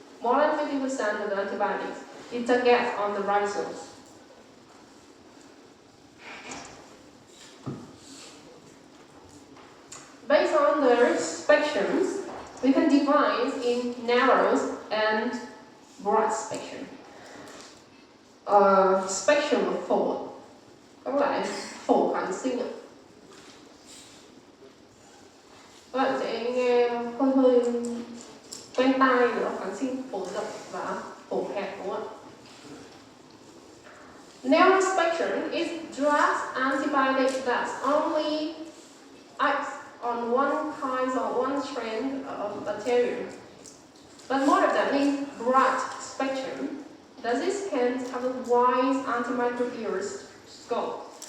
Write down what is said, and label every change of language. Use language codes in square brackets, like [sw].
[en] More than 50% of the antibiotics is target on the ribosomes. Based on the spectrums, we can divide in narrow and broad spectrum. Spectrum of [vi] phổ, các loại phổ kháng sinh ạ. Các bạn sẽ nghe hơi quen tai nữa, kháng sinh phổ rộng và phổ hẹp, đúng không ạ? [en] Narrow spectrum is drugs, antibiotics that only act on one kind or one strain of bacteria. But more of them is broad spectrum. Disease can have a wide antimicrobial scope.